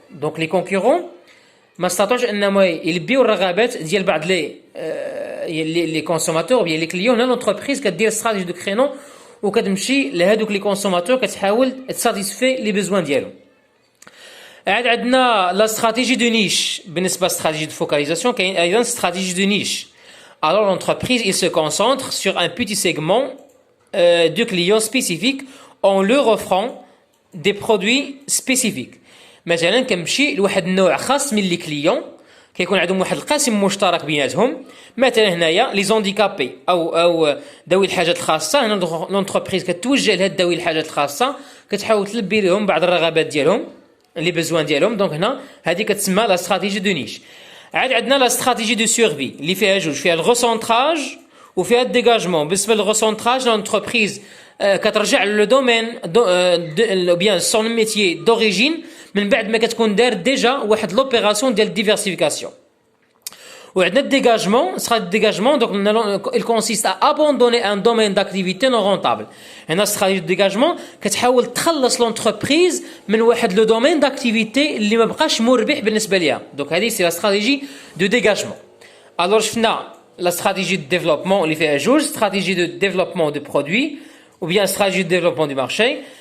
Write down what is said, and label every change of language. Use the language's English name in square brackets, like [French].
[Arabic] دونك لي كونكورون ما استطاعوش انهم يلبيو الرغبات ديال بعض لي كونسوماتور بيان لي كليون. هنا لونتربريز كدير استراتيجي دو كرينو وكتمشي لهادوك لي كونسوماتور كتحاول تساتيسفي لي بيزوان ديالهم. عاد عندنا لا استراتيجي دو نيش. بالنسبه لاستراتيجي دو فوكاليزاسيون كاين ايضا استراتيجي دو نيش. [French] Alors l'entreprise il se concentre sur un petit segment de clients spécifiques en leur offrant des produits spécifiques. [Arabic] مثلا كنمشي لواحد النوع خاص من لي كليون كيكون عندهم واحد القاسم مشترك بيناتهم. مثلا هنايا لي زونديكابي او ذوي الحاجات الخاصه. هنا لونتربريز كتوجه لهاد ذوي الحاجات الخاصه، كتحاول تلبي لهم بعض الرغبات ديالهم لي بيزوان ديالهم. دونك هنا هذه كتسمى لا استراتيجي دو نيش. عاد عندنا لا استراتيجي دو سيرفي اللي فيها جوج، فيها الغوسونطراج وفيها الديغاجمون. بالنسبه للغوسونطراج لونتربريز كترجع لو دومين او بيان سون ميتيي دوريجين من بعد ما كتكون دار ديجا واحد لوبيراسيون ديال ديفيرسيفيكاسيون. وعندنا الديغاجمون. الديغاجمون دونك [French] il consiste à abandonner un domaine d'activité non rentable. [Arabic] هنا استراتيجي الديغاجمون كتحاول تخلص لونتربريز من واحد لو دومين داكتيفيتي اللي ما بقاش مربح بالنسبه ليها. دونك هذه سي لا استراتيجي دو ديغاجمون. الوغ شفنا لا استراتيجي دو ديفلوبمون اللي فيها جوج، استراتيجي دو ديفلوبمون دو برودوي [French] ou bien stratégie de développement du marché.